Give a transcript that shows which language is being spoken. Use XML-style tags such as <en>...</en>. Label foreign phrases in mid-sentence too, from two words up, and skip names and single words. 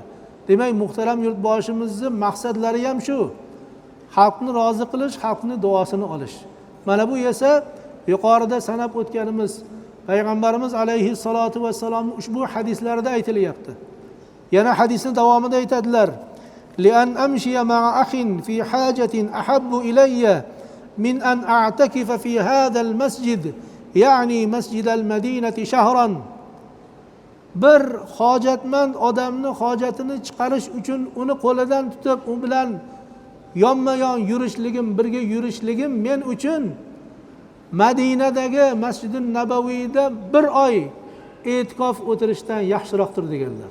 <uz>Demak, muhtaram yurtboshimizning maqsadlari ham shu. Xalqni rozi qilish, xalqni duosini olish. Mana bu esa yuqorida sanab o'tganimiz payg'ambarimiz alayhi salatu vassalom ushbu hadislarda aytilyapti. Yana hadisning davomida aytadilar:</uz> <ar>"لأن أمشي مع أخ في حاجة أحب إلي من أن أعتكف في هذا المسجد، يعني مسجد المدينة شهرا."</ar> <uz>Bir hojatmand odamni hojatini chiqarish uchun uni qo'lidan tutib, u bilan yonma-yon yurishligim, birga yurishligim men uchun Madinadagi Masjidun Nabaviyda bir oy e'tikof o'tirishdan yaxshiroqdir deganlar.</uz>